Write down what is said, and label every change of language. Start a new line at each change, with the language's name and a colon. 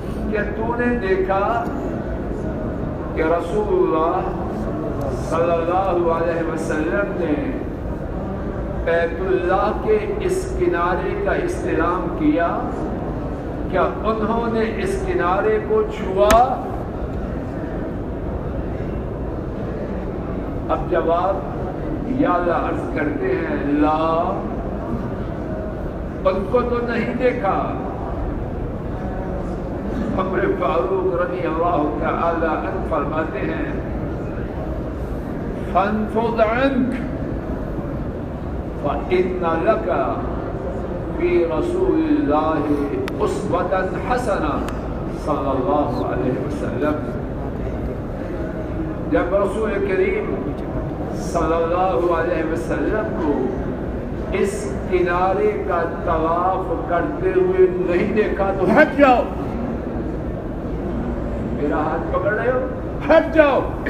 Urdu: کیا تو نے دیکھا کہ رسول اللہ صلی اللہ علیہ وسلم نے بیت اللہ کے اس کنارے کا استلام کیا؟ کیا انہوں نے اس کنارے کو چھوا؟ اب جواب یاد عرض کرتے ہیں، لا، ان کو تو نہیں دیکھا. عمر فاروق رضی اللہ تعالی عنہ فرماتے ہیں،
Arabic: فانفض عنك فإن لك في رسول الله أسوة حسنة صلى الله عليه وسلم.
Urdu: جب رسول کریم صلی اللہ علیہ وسلم کو اس کنارے کا طواف کرتے ہوئے نہیں دیکھا تو ہٹ جاؤ، میرا ہاتھ پکڑ رہے ہو، ہٹ جاؤ.